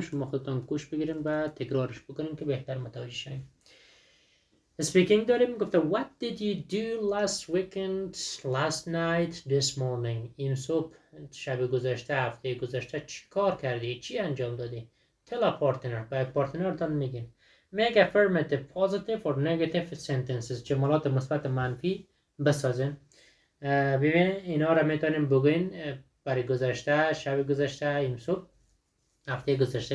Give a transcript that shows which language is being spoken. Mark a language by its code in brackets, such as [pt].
[fa] شما خودتان گوش بگیرین و تکرارش بکنین که بهتر متوجه شین. speaking داریم. گفتم [en] what did you do last night this morning، [fa] این صبح، شب گذشته، هفته گذشته چی کار کردی، چی انجام دادی. [en] tell a partner، [fa] به پارتنرتان میگین. [en] make affirmative positive or negative sentences، [fa] جملات مثبت منفی بسازین. ببین اینا رو میتونیم بگین برای گذشته، شب گذشته، این صبح، هفته گذشته.